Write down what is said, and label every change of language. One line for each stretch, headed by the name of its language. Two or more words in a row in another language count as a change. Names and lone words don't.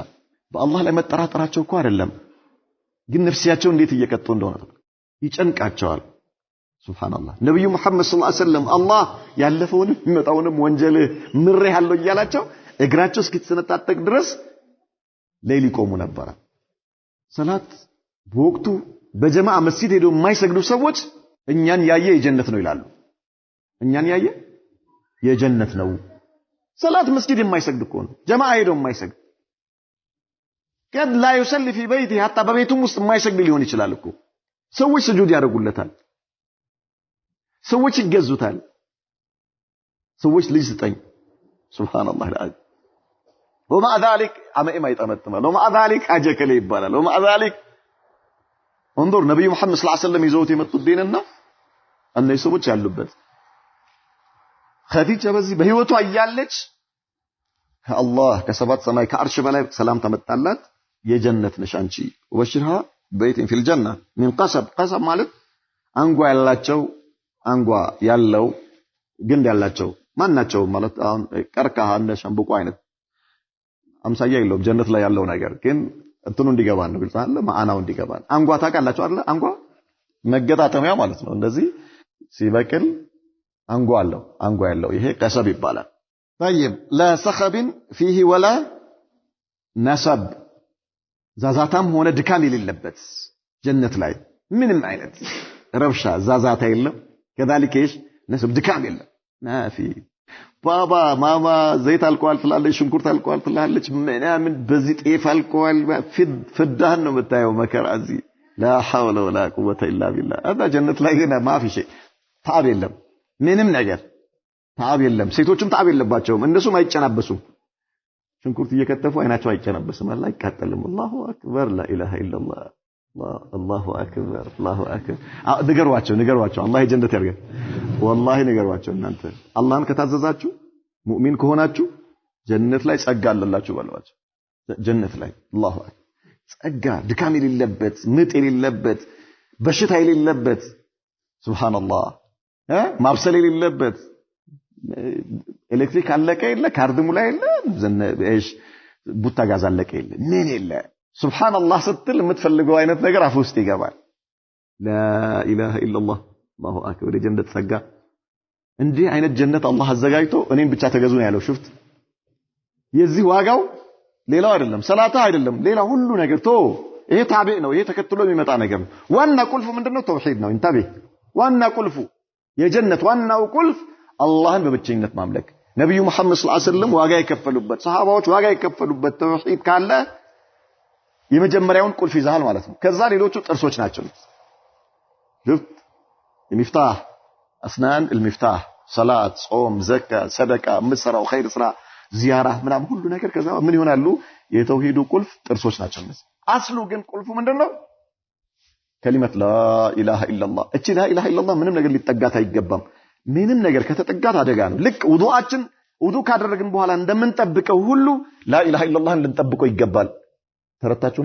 Amharic: በአላህ ላይ መጠራጠራቸው እኮ አይደለም፣ ግን ነፍሲያቸው እንዴት እየቀጡ እንደሆነ ይጨንቃቸዋል። ሱብሃንአላህ ነብዩ መሐመድ
Arabic: صلى الله عليه وسلم
Amharic: አላህ ያለፈውንም የሚመጣውንም ወንጀል ምሬሃለሁ እያላቸው እግራቸው እስኪተሰነጣጠቅ ድረስ ሌሊት ይቆሙ ነበር። ሰላት በወቅቱ በጀማዓ መስጂድ ሄደው የማይሰግዱ ሰዎች እኛን ያየ የጀነት ነው ይላሉ። እኛን ያየ የጀነት ነው። ሰላት መስጂድ የማይሰግድ እኮ ነው ጀማዓ ሄደው የማይሰግድ
Arabic: قد لا يصلي في بيته حتى
Amharic: በቤቱም ውስጥ የማይሰግድ ሊሆን ይችላል እኮ። ሰዎች ስጁድ ያደርጉለታል፣ ሰዎች ይገዙታል፣ ሰዎች ልጅ ስጠኝ
Arabic: سبحان الله العظيم። ومع ذلك
Amharic: አመኢማ ይጠመጥማል።
Arabic: ومع ذلك
Amharic: አጀከለ ይባላል።
Arabic: ومع ذلك
Amharic: እንظر ነብዩ መሐመድ
Arabic: صلى الله عليه وسلم
Amharic: ይዘውት የመጡት ዲንና እነዚህ ሰዎች ያሉበት ኸዲጃ በዚህ በህይወቷ እያለች ከአላህ ከሰባት ሰማይ ከአርሽ በላይ ሰላም ተመጣላት የጀነት ነሽ አንቺ።
Arabic: وبشرها ببيت في الجنة من قصب።
Amharic: ቀሰብ ማለት አንጓ ያላቸው አንጓ ያለው ግንድ ያላቸው ማናቸው ማለት አሁን ቀርካሃ እንደ ሸምበቆ አይነት አምሳያ የለውም ጀነት ላይ ያለው ነገር ግን እንትኑ እንዲገባን ነው። ግልጽ አለ ማአናው እንዲገባን። አንጓ ታውቃላችሁ አይደል? አንጓ መገጣጠሚያ ማለት ነው። እንደዚህ ሲበቅል አንጓ አለው አንጓ ያለው ይሄ ቀሰብ ይባላል።
Arabic: طيب لا صخب فيه ولا نسب
Amharic: ዛዛታም ሆነ ድካም የሌለበት ጀነት ላይ ምንም አይነት ረብሻ ዛዛታ የለም።
Arabic: كذلك ايش نسب
Amharic: ድካም የለም። ማፊ ባባ ማማ ዘይት አልቋል ትላለች፣ ሽንኩርት አልቋል ትላለች፣ ምናምን በዚህ ጤፍ አልቋል ፍዳህን ነው የምታየው መከራ እዚህ
Arabic: لا حول ولا قوه الا بالله።
Amharic: አዛ ጀነት ላይ ግን ማፊ شيء ታብ የለም ምንም ነገር ታብ የለም። ሴቶችም ታብ የለባቸውም፣ እነሱም አይጨናበሱም። ሽንኩርት እየከተፉ አይናቸው አይጨናበስም። አላህ ይቃጠልም።
Arabic: الله أكبر لا اله الا الله الله أكبر الله أكبر።
Amharic: ንገሯቸው አላህ የጀነት ያርገን። ወላሂ ንገሯቸው እናንተ አላህን ከታዘዛችሁ ሙእሚን ከሆናችሁ ጀነት ላይ ጸጋ አለላችሁ በሏቸው። ጀነት ላይ
Arabic: الله أكبر
Amharic: ጸጋ ድካም የሌለበት ምጥ የሌለበት በሽታ የሌለበት ሱብሃንአላህ ማብሰል የሌለበት ኤሌክትሪክ አለቀ የለ ካርድ ሙላ የለ ዘነሽ ቡታ ጋዝ አለቀ የለ ምን የለ ሱብሃንአላህ ስትል የምትፈልገው አይነት ነገር አፍ ውስጥ ይገባል።
Arabic: لا اله الا الله الله أكبر።
Amharic: የጀነት ጸጋ እንዲህ አይነት ጀነት አላህ አዘጋጅቶ እኔን ብቻ ተገዙ ነው ያለው። ሽፍት የዚህ ዋጋው ሌላው አይደለም፣ ሰላታ አይደለም፣ ሌላ ሁሉ ነገር ቶ ይሄ ታቢዕ ነው። ይሄ ተከትሎ የሚመጣ ነገር ነው። ዋና ቁልፉ ምንድነው? ተውሂድ ነው። እንታቤ ዋና ቁልፉ የጀነት ዋናው ቁልፍ አላህን በብቸኝነት ማምለክ። ነብዩ መሐመድ
Arabic: صلى الله عليه وسلم
Amharic: ዋጋ የከፈሉበት ሰሃባዎች ዋጋ የከፈሉበት ተውሂድ ካለ የመጀመሪያውን ቁልፍ ይዛል ማለት ነው። ከዛ ሌሎቹ ጥርሶች ናቸው። ሽፍት
Arabic: المفتاح اسنان المفتاح صلاه
Amharic: ጾም ዘካ ሰደቃ መስራው ኸይር ስራ ዚያራ ምናም ሁሉ ነገር ከዛ ምን ይሆናሉ? የተውሂዱ ቁልፍ ጥርሶች ናቸው። አስሉ ግን ቁልፉ ምንድነው?
Arabic: كلمة لا إله إلا الله።
Amharic: እቺ
Arabic: لا إله إلا الله
Amharic: ምንም ነገር ሊጠጋት አይገባም። ምንም ነገር ከተጠጋት አደጋ ነው። ልክ ውዱእ ካደረግን በኋላ እንደምንጠብቀው ሁሉ ላ ኢላሃ ኢላላህን ልንጠብቀው ይገባል። ተረታችሁናል?